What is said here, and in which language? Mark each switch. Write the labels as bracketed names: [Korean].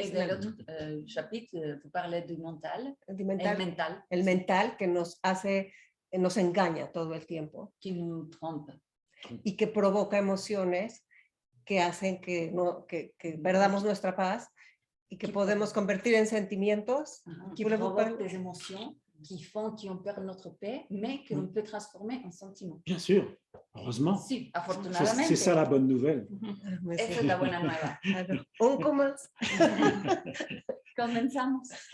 [French] Et [Spanish] dicen? [French] dans l'autre chapitre, vous parlez du mental. [Spanish] El El mental que nos engaña todo el tiempo [French] qui nous trompe. [Spanish] y que provoca emociones que hacen que perdamos nuestra paz y que podemos convertir en sentimientos. [French] qui provoquent des émotions, qui font qu'on perd notre paix, mais que l'on peut transformer en sentiments. Bien sûr, heureusement. [Spanish] Sí, afortunadamente. [French] C'est ça la bonne nouvelle. [Spanish] Esa es la buena nueva. [French] Un commence. [Spanish] Comenzamos.